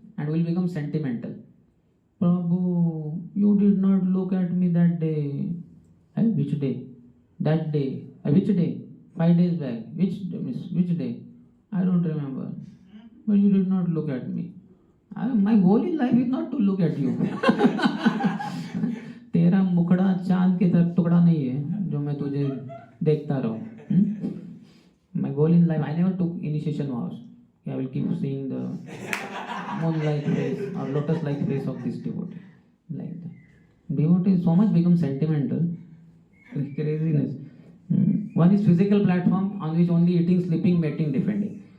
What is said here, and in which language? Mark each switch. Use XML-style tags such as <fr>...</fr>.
<en>and we'll become sentimental. Prabhu, you did not look at me that day. Which day? That day. Which day? 5 days back. Which day? I don't remember. But you did not look at me. My goal in life is not to look at you.</en> <hi>तेरा मुखड़ा चांद के तरफ टुकड़ा नहीं है जो मैं तुझे देखता रहूं.</hi> <en>My goal in life, I never took initiation vows. I will keep seeing the moon-like face or lotus-like face of this devotee. Like that. Devotee so much become sentimental. Craziness. One is physical platform on which only eating, sleeping, mating, defending.</en>